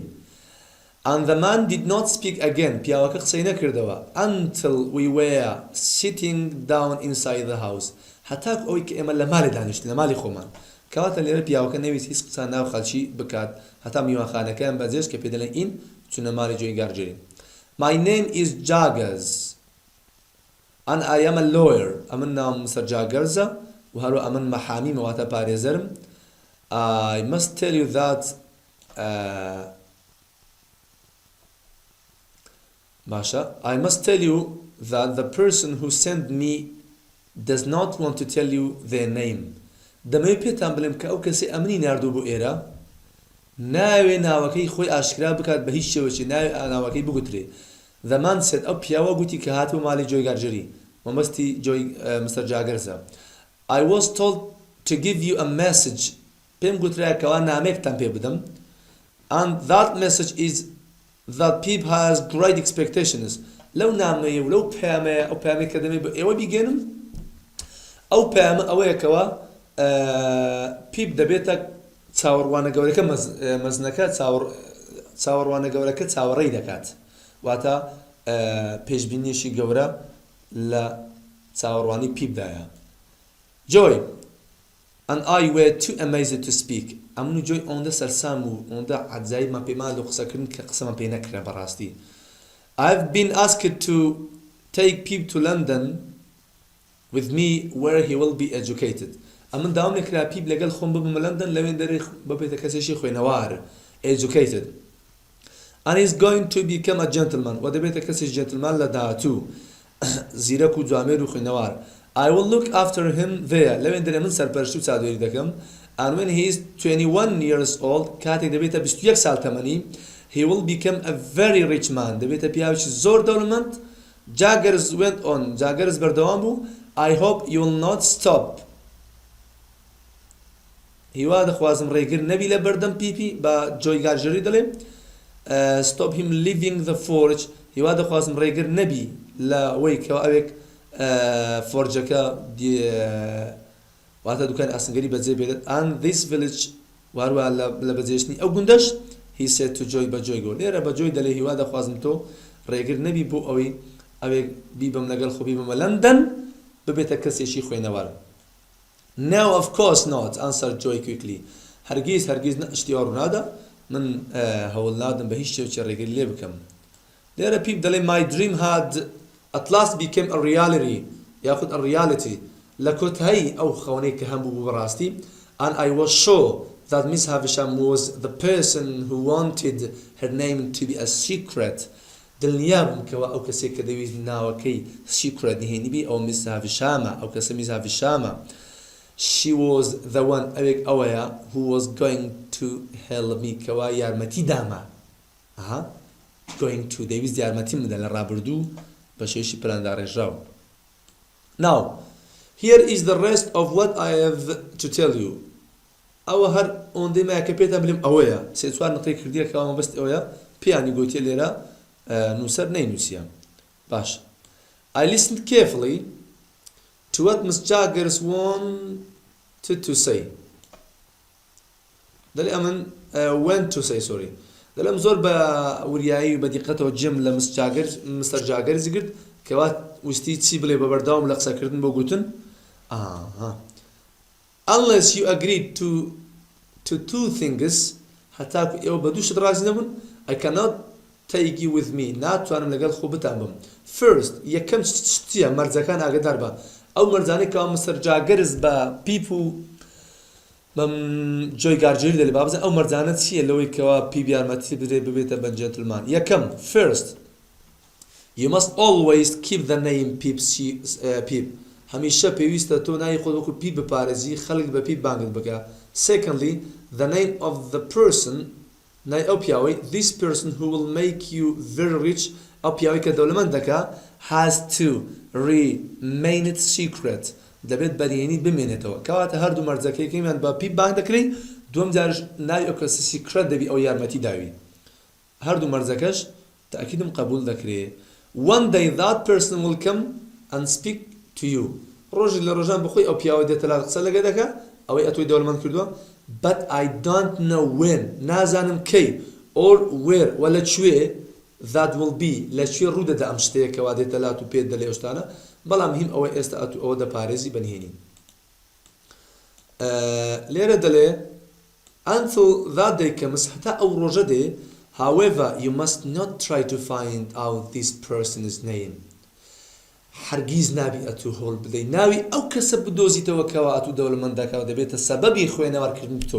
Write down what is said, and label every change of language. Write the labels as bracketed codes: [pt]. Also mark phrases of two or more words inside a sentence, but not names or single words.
[en] and the man did not speak again [ckb] پیاوەکە قسەی نەکردەوە [en] until we were sitting down inside the house [ckb] هەتاکو ئەوەی کە ئێمە لە ماڵی دانیشتین لە ماڵی خۆمان کەواتە لێرە پیاوەکە نەویست هیچ قسە ناو خەڵکی بکات هەتا میوانخانەکەیان بەجێشت کە پێ دەڵێن ئین چونە ماڵی [en] Joy Gargery my name is Jaggers and I am a lawyer [ckb] ئەمن ناوم Mr. Jaggersە و هەروە ئەمن مەحامیمە واتە پارێزەرم [en] I must tell you that I must tell you that the person who sent me does not want to tell you their name. [ckb] دەمەوێت پێتان بڵێم کە ئەو کەسێ ئەمنی ناردوو بۆ ئێرە ناوێ ناوەکەی خۆی ئاشکرا بکات بە هیچ شێوەیەکی ناوێ ناوەکەی بگوترێ. [en] The man said [ckb] ئەو پیاوە گوتی کە هاتووە ماڵی جۆی گارجەری مەبەستی جۆی مستەر جاگەرزە. [en] I was told to give you a message. [ckb] پێم گوترا کەوا نامەیەکتان پێ بدەم. [en] And that message is that Pip has great expectations. [ckb] لەو نامەیە و لەو پەیامەیە ئەو پەیامەیە کە دەمێ بە ئێوە بیگەنم ئەو پەیامە ئەوەیە کەوا پیپ دەبێتە چاوەڕوانە گەورەکە مەزنەکە چاوەڕوانە گەورەکە چاوەڕێی دەکات واتە پێشبینیشی گەورە لە چاوەڕوانی پیپدایە. [en] Joy and I were too amazed to speak. [ckb] ئەمن و جۆی ئەوەندە سەرسام و ئەوەندە عەجایبمان پێمان لە قسەکردن کە قسەمان پێ نەکرا بەڕاستی. [en] I've been asked to take Pip to London with me where he will be educated. [ckb] ئەمن داوام لێکرا پیپ لەگەڵ خۆم ببمە لەندەن لەوێن دەرێ ببێتە کەسێکی خوێنەوار educated. [en] And he's going to become a gentleman [ckb] و دەبێتە کەسێکی جنتلمان لە داهاتوو زیرەک و جوامێر و خوێنەوار. [en] I will look after him there [ckb] لەوێن دەرێ من سەرپەرشتی و چادۆری دەکەم. [en] And when he is 21 years old [ckb] کاتێک دەبێتە 21 ساڵ تەمەنی [en] he will become a very rich man [ckb] دەبێتە پیاوێکی زۆر دەوڵەمەند. [en] Jaggers went on Jaggers [ckb] بەردەوام بوو. [en] I hope you will not stop. [ckb] هیوا دەخوازم ڕێگر نەبی لە بەردەم پیپی بە جۆی گارژەری دەڵێ [en] stop him leaving the forge. [ckb] هیوا دەخوازم ڕێگر نەبی لە ئەوەی کەوا ئەوێک فۆرجەکە واتە دوکان ئاسنگەری بەجێ بێت. [en] And this village [ckb] واروە لە بەجێشتنی ئەو گوندەش [en] he said to Joy [ckb] بە جۆی گۆ لێرە بە جۆی دەڵێ هیوا دەخوازم تۆ ڕێگر نەبی بۆ ئەوەی ئەوێک بیبم لەگەڵ خۆ بیبمە لەندەن ببێتە کەسێکی خوێنەوار. [en] No, of course not, answered Joy quickly. [ckb] هەرگیز شتیوار نادا من هەوڵ نادم بە هیچ شتێکی ڕێگری لێ بکەم. لێرە پیپ دەڵێ [en] my dream had at last became a reality [ckb] یاخود [en] a reality [ckb] لە کۆتایی ئەو خەونەی کە هەم بوو بەڕاستی. [en] And I was sure that Miss Havisham was the person who wanted her name to be a secret. [ckb] دڵنیابم کەوا ئەو کەسێک کە دەویست ناوەکەی secret نهێنی بی ئەو Miss Havishama ئەو کەسە Miss Havishama. [en] She was the one [ckb] ئەوێک ئەوەیە [en] who was going to help me [ckb] کەوا یارمەتی داما [en] going to [ckb] دەویست یارمەتی بدە لە ڕابردوو بە شێوەیەکی پلانداڕێژراو. [en] Now here is the rest of what I have to tell you. [ckb] ئەوە هەر ئەوەندەی مایە کە پێتان بڵێم ئەوەیە سێ چوار نقطەی کردیە کە ئەوە بەست ئەوەیە پێیانی گوتیە لێرە نووسەر نەینووسیە. باش. [en] I listened carefully to what Miss Jaggers wanted to say. [ckb] دەڵێ ئەمن [en] went to say sorry. [ckb] دەڵێم زۆر بە وریایی و بە دیقەتەوە جێم لە مستەر جاگەرزی کرد کەوا وستی چی بڵێ بە بەردەوام لە قسەکردن بۆ گوتن. [en] Unless you agreed to two things [ckb] هەتاکو ئێوە بە دوو شت ڕازی نەبوون [en] I cannot take you with me [ckb] ناتوانم لەگەڵ خۆ بتان بم. First یەکەم شتیە مەرجەکان ئاگدار بە ئەو مەرجانەی کەوا مستەر جاگەرز بە پیپ و بەم جۆی گارجێری دەڵێ بابزە ئەو مەرجانە چییە لەوەی کەوا پیپ یارمەتی بدرێ ببێتە بە جەنتلمان. یەکەم [en] first you must always keep the name Pip [ckb] هەمیشە پێویستە تۆ ناوی خۆت وەکو پیپ بپارێزی خەڵک بە پیپ بانگت بکە. [en] Secondly the name of the person [ckb] نای ئەو پیاوەی [en] this person who will make you very rich [ckb] ئەو پیاوەی کە دەوڵەمەند دەکا [en] has to remain it secret [ckb] دەبێت بەریێنی بمێنێتەوە کەواتە هەردوو مەرجەکەیەکەیان بە پیپ بانگ دەکرێت دووەم جارش ناوی ئەو کەسە سیکرەت دەبی ئەو یارمەتی داوی هەردوو مەرجەکەش تاکیدم قبول دەکرێت. [en] One day that person will come and speak to you [ckb] ڕۆژی لە ڕۆژان بخۆی ئەو پیاوە دێتە لا قسە لەگە دەکا ئەوەی ئەتۆی دەوڵەمەند کردووە [en] but I don't know when [ckb] نازانم کەی [en] or where [ckb] و لەکوێ [en] that will be [ckb] لەکوێ ڕوودەدا ئەم شتەیە کەوا دێتە لات و پێت دەڵێ ئەو شتانە بەڵام هیم ئەوەی ئێستا ئەوە دەپارێزی بەنهێنی. لێرە دەڵێ [en] until that day comes [ckb] هەتا ئەو ڕۆژە دێ [en] however you must not try to find out this person's name [ckb] هەرگیز نابی ئەتوو هۆڵ بدەی ناوی ئەو کەسە بدۆزیتەوە کەوا ئەتوو دەوڵەمەندەکەوە دەبێتە سەبەبی خوێنەوارکردن تۆ.